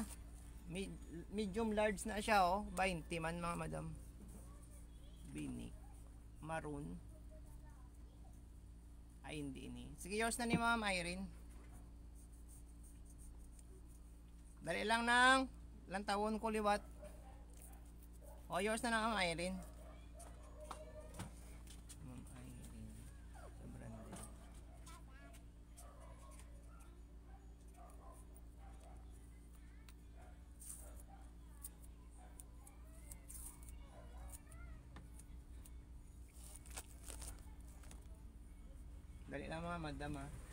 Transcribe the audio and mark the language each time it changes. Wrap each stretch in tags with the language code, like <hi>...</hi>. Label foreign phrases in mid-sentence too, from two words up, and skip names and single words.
<en>Medium large</en> <hil>na siya oh. 20 man mga madam. Binik. Maroon. Ay hindi ini. Sige yours na ni ma'am Irene. Dali lang nang lantawon ko liwat. O yours na lang ang Irene. Ma'am Irene. Sa branded. Dali lang mga madam ha.</hil>